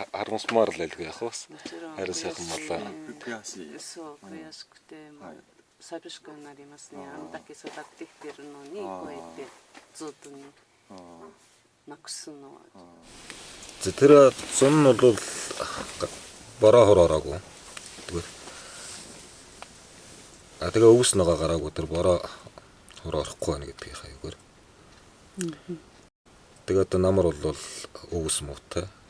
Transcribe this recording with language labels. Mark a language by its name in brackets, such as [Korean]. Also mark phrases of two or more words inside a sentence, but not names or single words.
[Mongolian] харамсмаар л байлгүй яах вэ? Харин сайхан малаа. [Japanese] そう悔しくて寂しくなりますね。あんだけ育ってきてるのにこうやってずっとねなくすのは。 [Mongolian] Тэр зун нь бол бороо хороогүй. Тэгээ өвс ногоо гараагүй тэр бороо хороорохгүй байна гэдгийг хаягаар. Тэгээ одоо намар бол өвс муутай.